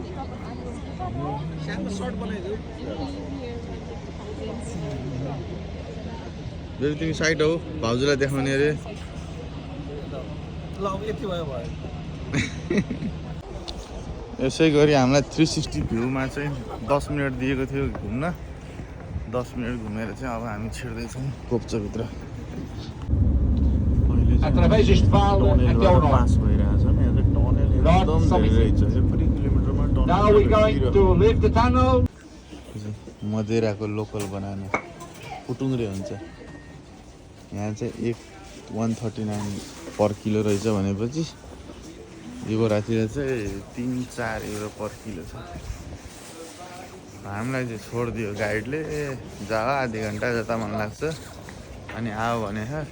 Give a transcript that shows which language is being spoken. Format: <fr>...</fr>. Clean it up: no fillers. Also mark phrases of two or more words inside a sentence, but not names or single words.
<ne>फेरि तिमी साइड हो, भाउजूलाई देखाउने अरे। यसै गरी हामीलाई 360 भ्यूमा चाहिँ 10 मिनट दिएको थियो घुम्न। 10 मिनट घुमेर चाहिँ अब हामी छिर्दैछौँ कोप्चोभित्र।</ne> <pt>Através deste vale até ao norte.</pt> <en>Now we're going to leave the tunnel.</en> <ne>मदिराको</ne> <en>local banana</en> <ne>पुटुङ्ग्रे हुन्छ। यहाँ चाहिँ 139</ne> <en>per kilo</en> <ne>रहेछ भनेपछि यो रातिर चाहिँ 3-4</ne> <en>euro per kilo</en> <ne>छ। हामीलाई चाहिँ छोडिदियो गाइडले, जा आधी घन्टा जता मन लाग्छ अनि आऊ भने।</ne>